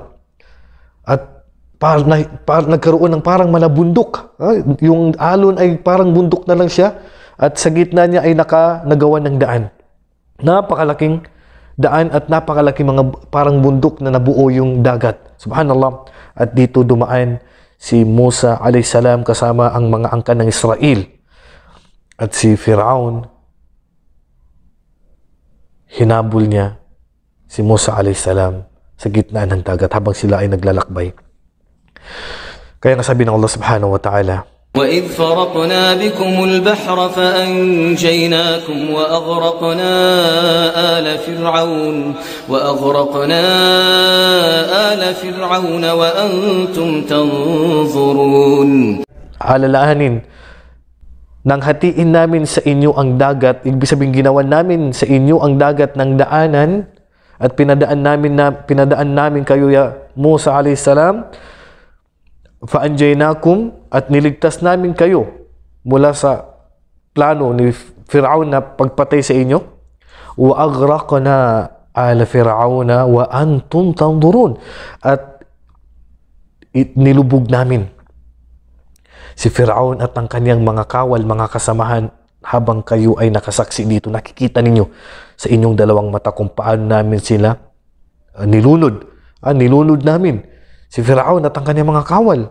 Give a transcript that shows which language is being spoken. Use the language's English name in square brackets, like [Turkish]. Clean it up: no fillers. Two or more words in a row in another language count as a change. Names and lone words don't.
[Filipino] At nagkaroon ng parang malabundok. Yung alon ay parang bundok na lang siya at sa gitna niya ay nagawa ng daan. Napakalaking daan at napakalaki mga parang bundok na nabuo yung dagat. Subhanallah. At dito dumaan si Musa [Arabic] عليه السلام [Filipino] kasama ang mga angkan ng Israel. At si Fir'aun, hinabol niya si Musa [Arabic] عليه السلام [Filipino] sa gitna ng dagat habang sila ay naglalakbay. Kaya nasabi ng Allah [Arabic] سبحانه وتعالى, وَإِذْ فَرَقْنَا بِكُمُ الْبَحْرَ فَأَنْجَيْنَاكُمْ وَأَغْرَقْنَا آلَ فِرْعَوْنَ وَأَنْتُمْ تَنْظُرُونَ. [Filipino] Alalahanin nang hatiin namin sa inyo ang dagat, ibig sabihin ginawa namin sa inyo ang dagat ng daanan at pinadaan namin kayo ya Musa [Arabic] عليه السلام, [Filipino] fa'anjaynakum, at niligtas namin kayo mula sa plano ni Fir'aun na pagpatay sa inyo, [Arabic] وأغرقنا آل فرعون وأنتم تنظرون, [Filipino] at nilubog namin si Fir'aun at ang kanyang mga kawal, mga kasamahan, habang kayo ay nakasaksi dito. Nakikita ninyo sa inyong dalawang mata kung paano namin sila nilunod. Nilunod namin si Fir'aun at ang kanyang mga kawal.